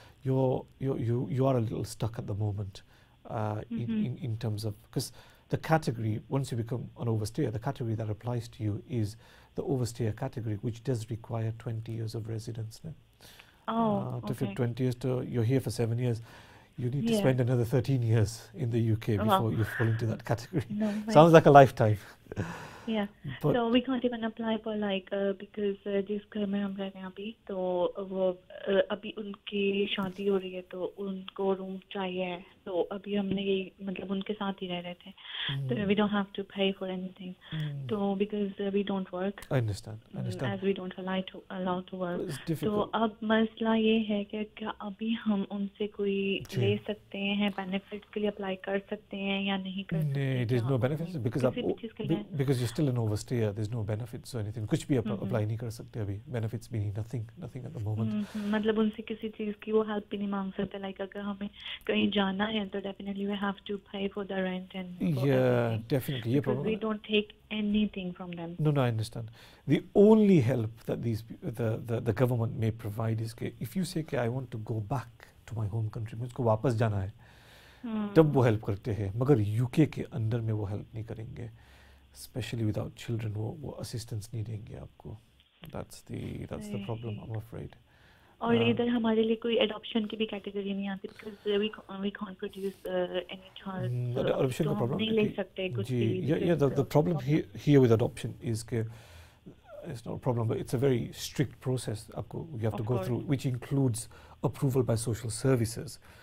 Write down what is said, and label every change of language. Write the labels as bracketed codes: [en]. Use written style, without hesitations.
[en] You are a little stuck at the moment in terms of, because the category, once you become an overstayer, the category that applies to you is the overstayer category, which does require 20 years of residence. To fit 20 years, you're here for 7 years. You need to spend another 13 years in the UK before you fall into that category. Sounds like a lifetime. Yeah. So we can't even apply for [hi] because जिस घर में हम रह रहे हैं अभी, तो वो अभी उनकी शादी हो रही है तो उनको रूम चाहिए, तो अभी हमने यही मतलब उनके साथ ही रह रहे थे, तो [en] we don't have to pay for anything, [hi] तो [en] because we don't work. I understand. As we don't allow to work. [hi] तो अब मसला ये है कि क्या अभी हम उनसे कोई ले सकते हैं, बेनिफिट्स के लिए अप्लाई कर सकते हैं या नहीं कर सकते? नहीं, [en] there's no benefits because you're still an overstayer. There's no benefits or anything. [hi] कुछ भी अप्लाई नहीं कर सकते अभी. [en] Benefits meaning nothing at the moment. [hi] मतलब उनसे किसी चीज़ की वो हेल्प भी नहीं मांग सकते. [en] Like [hi] अगर हमें कहीं जाना है तो [en] definitely we have to pay for the rent and [hi] definitely ये problem. [en] We don't take anything from them. No, I understand. The only help that the government may provide is [hi] कि [en] if you say [hi] कि [en] I want to go back to my home country, [hi] मुझको वापस जाना है, तब वो help करते हैं, मगर यूके के अंदर में वो हेल्प नहीं करेंगे, स्पेशली विदाउट चिल्ड्रन वो असिस्टेंस नहीं देंगे आपको. [en] That's the problem, I'm afraid. [hi] और इधर हमारे लिए कोई एडॉप्शन की भी कैटेगरी नहीं आती [en] because we can't produce any child. [hi] Adoption का problem नहीं ले सकते कुछ भी. [en] The problem here with adoption is [hi] कि [en] it's not a problem, but it's a very strict process [hi] आपको [en] you have to go through, which includes approval by social services.